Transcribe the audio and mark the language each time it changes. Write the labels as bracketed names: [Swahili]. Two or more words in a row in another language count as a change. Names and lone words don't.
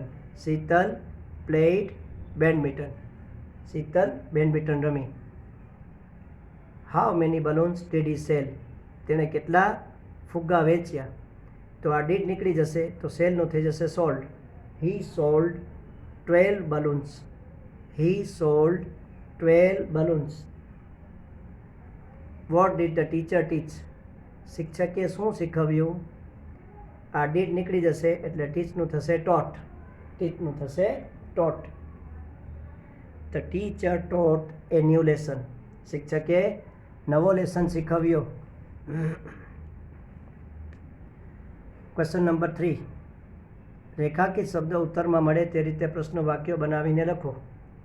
[Gujarati] શીતલ [English] played badminton. [Gujarati] શીતલ બેડમિન્ટન રમી. [English] How many balloons did he sell. [Gujarati] તેણે કેટલા ફુગ્ગા વેચ્યા? તો આ ડીડ નીકળી જશે તો સેલનું થઈ જશે સોલ્ડ. [English] He sold 12 balloons. He sold 12 balloons. What did the teacher teach? [Gujarati] શિક્ષકે શું શીખવ્યું? આ ડીડ નીકળી જશે એટલે ટીચનું થશે ટોટ. ટીચનું થશે ટોટ. [English] The teacher taught a new lesson. [Gujarati] શિક્ષકે નવો લેસન શીખવ્યો. [English] Question number 3. [Gujarati] રેખાકિત શબ્દ ઉત્તરમાં મળે તે રીતે પ્રશ્ન વાક્યો બનાવીને લખો.